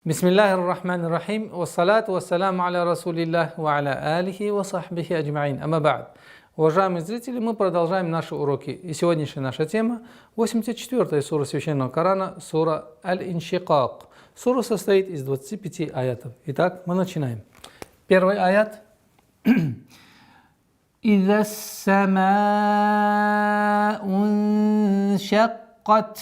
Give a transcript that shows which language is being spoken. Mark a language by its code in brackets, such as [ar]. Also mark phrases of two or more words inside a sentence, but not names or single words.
[ar] بسم الله الرحمن الرحيم والصلاة والسلام على رسول الله وعلى آله وصحبه أجمعين. أما بعد. [ru] Уважаемые зрители, мы продолжаем наши уроки. И сегодняшняя наша тема 84-я сура Священного Корана, сура Аль-Иншикак. Сура состоит из 25 аятов. Итак, мы начинаем. Первый аят. [ar] «إذا السماء انشقت».